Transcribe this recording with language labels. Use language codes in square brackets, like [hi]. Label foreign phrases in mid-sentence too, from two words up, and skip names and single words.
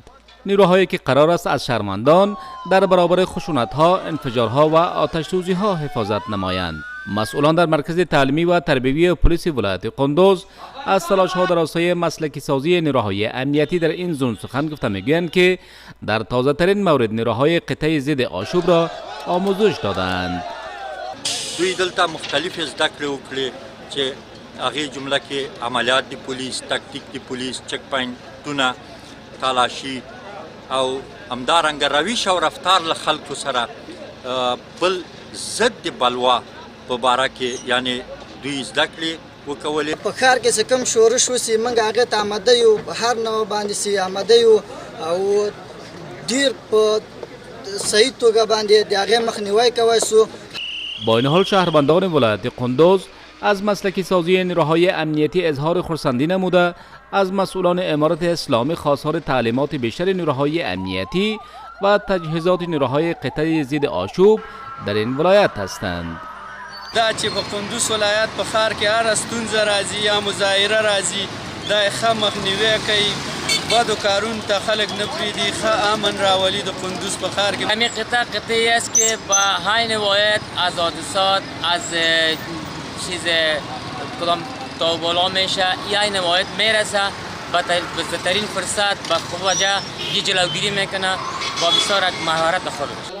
[fa] نیروهایی که قرار است از شهروندان در برابر خشونت‌ها، انفجارها و آتش‌سوزی‌ها حفاظت نمایند. مسئولان در مرکز تعلیمی و تربیتی پلیس ولایت قندوز از تلاش‌ها در راستای مسلکی سازی نیروهای امنیتی در این زون سخن گفته می‌گویند که در تازه‌ترین مورد نیروهای قطعی ضد آشوب را آموزش دادند. [ps] دوی دلته مختلف زده کړې وکړې چې هغې جمله کې عملیات د پولیس، تکتیک د پولیس، چک پاینټونه، تالاشي او همدارنګه رویش او رفتار له خلکو سره بل ضد د بلوا په باره کې یعنې دوی زده کړې وکولې. په ښار کې چې کوم شورش وسي موږ هغې ته آماده یو، هر نوع باندې سي آماده یو او ډېر په صحیح توګه باندې د هغې مخنیوی کوی سو. [fa] با این حال شهروندان ولایت قندوز از مسلکی سازی نیروهای امنیتی اظهار خرسندی نموده از مسئولان امارت اسلامی خواستار تعلیمات بیشتر نیروهای امنیتی و تجهیزات نیروهای قطعی ضد آشوب در این ولایت هستند. [ps] دا چې په قندوز ولایت په ښار کې هره ستونزه راځي یا مظاهره راځي دا یې ښه مخنیوی کوي، بدو کارونو ته خلک نه پرېږدي، ښه امن راولي د قندوز په ښار کې. [fa] همین قطعی است که با عین واحد از حادثات از چیز کدام تا بالا میشه یا این واحد میرسه با بهترین فرصت با خوب وجه جلوگیری میکنه با بسیار مهارت خودش.